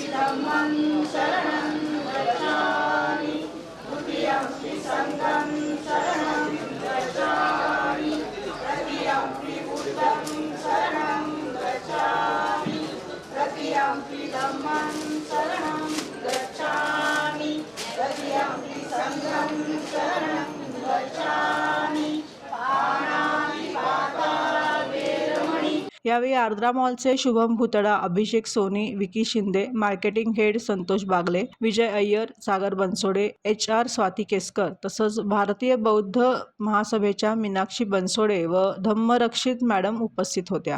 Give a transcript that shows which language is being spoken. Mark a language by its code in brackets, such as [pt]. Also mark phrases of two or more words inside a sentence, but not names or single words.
[pi] धम्मं शरणं गच्छामि, द्वितीयंपि संघं शरणं गच्छामि, तृतीयंपि बुद्धं शरणं गच्छामि, तृतीयंपि धम्मं शरणं गच्छामि, तृतीयंपि संघं शरणं गच्छामि, पाणातिपाता वेरमणि। [mr] यावेळी आर्द्रा मॉलचे शुभम भुतडा, अभिषेक सोनी, विकी शिंदे, [en] marketing head [mr] संतोष बागले, विजय अय्यर, सागर बनसोडे, HR स्वाती केसकर तसंच भारतीय बौद्ध महासभेच्या मीनाक्षी बनसोडे व धम्मरक्षित मॅडम उपस्थित होत्या।